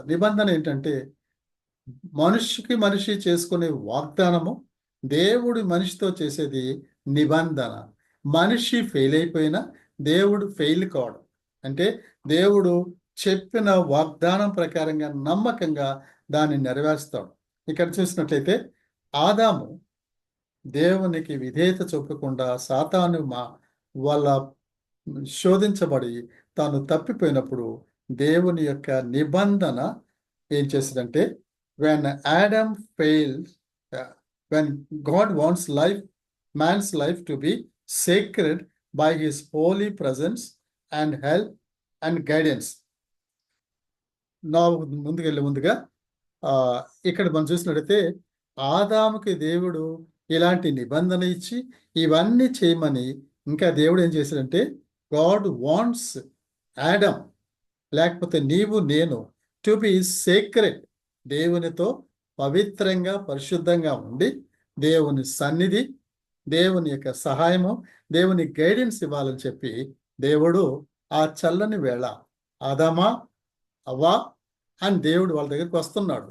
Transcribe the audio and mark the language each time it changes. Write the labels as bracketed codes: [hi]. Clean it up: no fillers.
[te] నిబంధన ఏంటంటే, మనిషికి మనిషి చేసుకునే వాగ్దానము, దేవుడు మనిషితో చేసేది నిబంధన. మనిషి ఫెయిల్ అయిపోయినా దేవుడు ఫెయిల్ కావడం అంటే దేవుడు చెప్పిన వాగ్దానం ప్రకారంగా నమ్మకంగా దాన్ని నెరవేరుస్తాడు. ఇక్కడ చూసినట్లయితే ఆదాము దేవునికి విధేయత చూపకుండా సాతాను వల్ల శోధించబడి తాను తప్పిపోయినప్పుడు దేవుని యొక్క నిబంధన ఏం చేసిందంటే, [en] when Adam failed, when God wants man's life to be sacred by his holy presence and help and guidance. [te] నా ముందుగా ఇక్కడ మనం చూసినట్టయితే ఆదాముకి దేవుడు ఇలాంటి నిబంధన ఇచ్చి ఇవన్నీ చేయమని, ఇంకా దేవుడు ఏం చేశాడంటే, [en] God wants Adam, [te] లేకపోతే నీవు నేను, [en] to be sacred, [te] దేవునితో పవిత్రంగా పరిశుద్ధంగా ఉండి దేవుని సన్నిధి, దేవుని యొక్క సహాయము, దేవుని గైడెన్స్ ఇవ్వాలని చెప్పి దేవుడు ఆ చల్లని వేళ ఆదామా, అవ్వా అని దేవుడు వాళ్ళ దగ్గరికి వస్తున్నాడు.